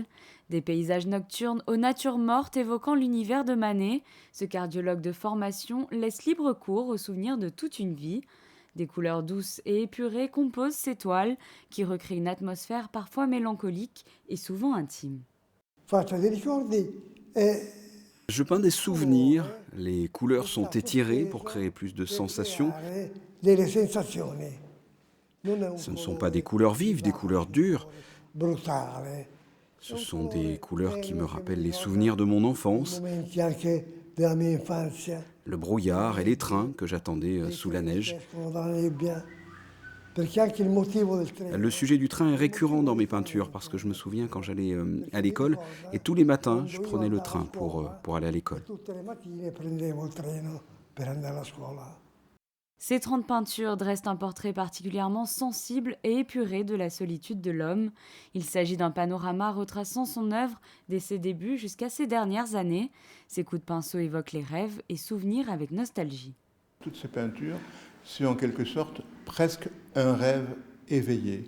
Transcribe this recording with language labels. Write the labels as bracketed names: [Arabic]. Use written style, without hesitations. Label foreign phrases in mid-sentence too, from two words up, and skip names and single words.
[French] Des paysages nocturnes aux natures mortes évoquant l'univers de Manet, ce cardiologue de formation laisse libre cours aux souvenirs de toute une vie. Des couleurs douces et épurées composent ces toiles qui recréent une atmosphère parfois mélancolique et souvent intime. [Italian] Faccio dei ricordi e [French] Je peins des souvenirs, [Italian] colore [French] les couleurs [Italian] che [French] sont [Italian] sta [French] étirées pour [Italian] sospeso [French] créer plus de [Italian] per [French] sensations. [Italian] creare delle sensazioni. Non è un [French] Ce ne sont pas des [Italian] colore [French] couleurs vives, des couleurs [Italian] vivace, un [French] dures. [Italian] colore brutale. È [French] Ce [Italian] un [French] sont des [Italian] colore [French] couleurs qui me [Italian] tenue che mi [French] rappellent les [Italian] ricorda [French] souvenirs de mon [Italian] i [French] enfance, [Italian] momenti anche della mia infanzia. [French] le brouillard et les trains que j'attendais [Italian] Dei [French] sous la [Italian] treni che [French] neige. [Italian] escono dalla nebbia. Perché anche il motivo del treno. [French] Le sujet du train est [Italian] Il [French] récurrent [Italian] motivo [French] dans [Italian] del [French] mes peintures parce que je me [Italian] treno. [French] souviens quand j'allais à [Italian] Perché mi [French] l'école [Italian] ricorda [French] et tous les matins je [Italian] quando io [French] prenais le [Italian] andavo a [French] train [Italian] scuola [French] pour aller à [Italian] e [French] l'école. [Italian] tutte le mattine prendevo il treno per andare a scuola. [French] Ces 30 peintures dressent un portrait particulièrement sensible et épuré de la solitude de l'homme. Il s'agit d'un panorama retraçant son œuvre dès ses débuts jusqu'à ses dernières années. Ses coups de pinceau évoquent les rêves et souvenirs avec nostalgie. Toutes ces peintures, c'est en quelque sorte presque un rêve éveillé.